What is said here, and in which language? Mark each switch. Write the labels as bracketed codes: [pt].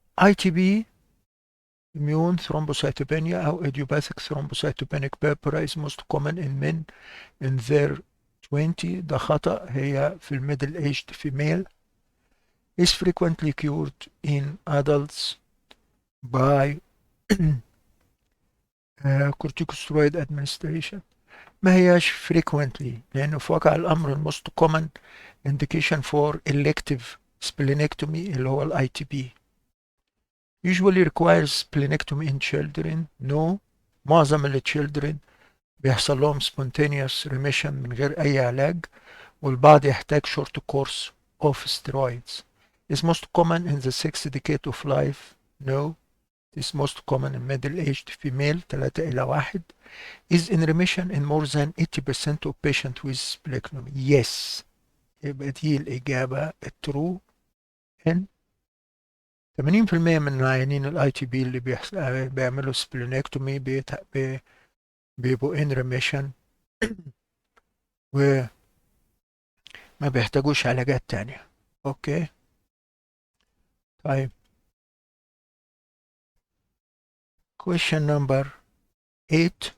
[en] ITB immune thrombocytopenia أو idiopathic thrombocytopenic purpura is most common in men in their 20. [ar] ده خطأ. هي في [en] middle aged female. is frequently cured in adults by corticosteroid administration. [ar] ما هياش frequently لأنه في واقع الأمر [en] most common indication for elective splenectomy [ar] اللي هو ال ITP. [en] usually requires splenectomy in children. No. [ar] معظم ال children بيحصل لهم [en] spontaneous remission [ar] من غير أي علاج، والبعض يحتاج [en] short course of steroids. is most common in the sixth decade of life. No. is most common in middle-aged female 3 إلى 1. is in remission in more than 80% of patients with splenectomy. Yes. [ar] يبقى دي الإجابة true. [en] in 80% [ar] من العيانين الاي تي بي اللي بيعملوا سبلينكتومي بيبقوا ان ريميشن وما بيحتاجوش علاجات تانية. [en] Okay. طيب question number 8.